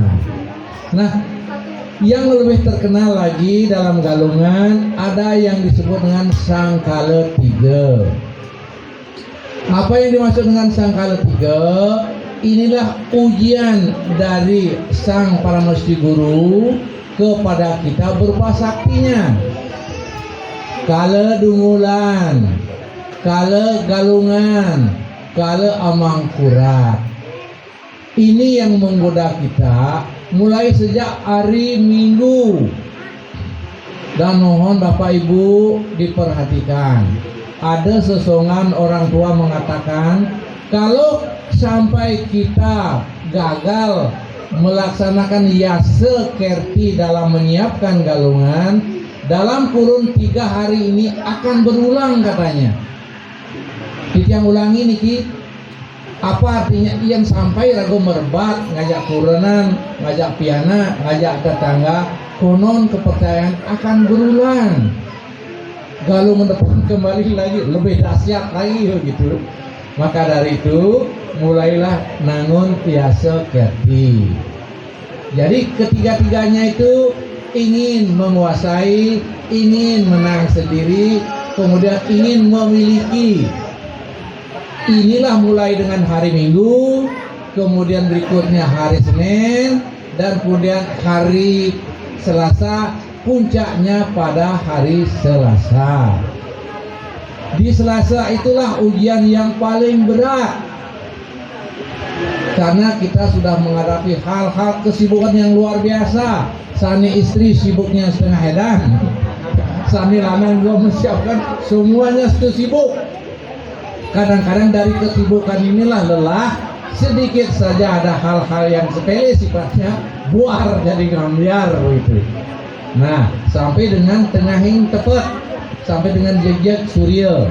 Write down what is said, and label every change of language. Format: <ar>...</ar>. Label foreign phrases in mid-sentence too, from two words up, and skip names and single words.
<id>Nah, yang lebih terkenal lagi dalam Galungan ada yang disebut dengan Sangkala 3. Apa yang dimaksud dengan Sangkala 3? Inilah ujian dari Sang Paramesti Guru kepada kita berupa saktinya. Kala Dungulan, kala Galungan, kala Amangkurat. Ini yang menggoda kita mulai sejak hari Minggu. Dan mohon Bapak Ibu diperhatikan. Ada sesongan orang tua mengatakan kalau sampai kita gagal melaksanakan yase kerti dalam menyiapkan Galungan, dalam kurun 3 hari ini akan berulang katanya. Kita ulangi niki, apa artinya? Yang sampai ragu merbat,</id> <ban>ngajak kurenan, ngajak piana, ngajak tetangga,</ban> <id>konon kepercayaan akan berulang. Galungan depan kembali lagi, lebih dahsyat lagi gitu. Maka dari itu mulailah</id> <ban>nangun tiasa kerti.</ban> <id>Jadi ketiga-tiganya itu ingin menguasai, ingin menang sendiri, kemudian ingin memiliki. Inilah mulai dengan hari Minggu, kemudian berikutnya hari Senin, dan kemudian hari Selasa, puncaknya pada hari Selasa. Di Selasa itulah ujian yang paling berat, karena kita sudah menghadapi hal-hal kesibukan yang luar biasa. Sani istri sibuknya setengah edan, sani lanang juga menyiapkan, semuanya sibuk. Kadang-kadang dari kesibukan inilah lelah, sedikit saja ada hal-hal yang sepele sifatnya, buar jadi ngambiar begitu. Nah, sampai dengan</id> <ban>tengahing tepat,</ban> <id>sampai dengan jejak surya.</id>